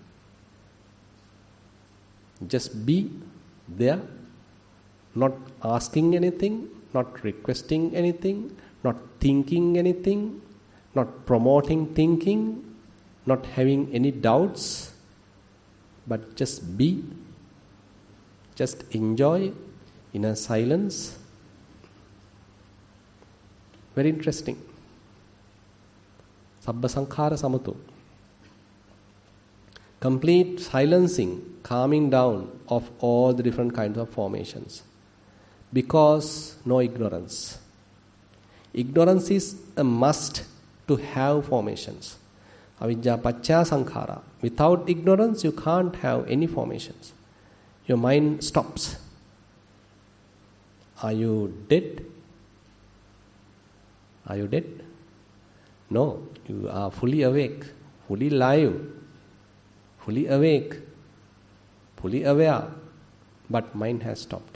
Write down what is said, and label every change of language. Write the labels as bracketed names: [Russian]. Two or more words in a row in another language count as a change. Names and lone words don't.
[English] Just be there, not asking anything, not requesting anything, not thinking anything, not promoting thinking, not having any doubts, but just be, just enjoy inner silence. Very interesting. [Pali] Sabba sankhara samato. [English] Complete silencing, calming down of all the different kinds of formations. Because no ignorance. Ignorance is a must to have formations. [Pali] Avidya pacca sankhara. [English] Without ignorance, you can't have any formations. Your mind stops. Are you dead? Are you dead? No, you are fully awake, fully live, fully awake, fully aware, but mind has stopped.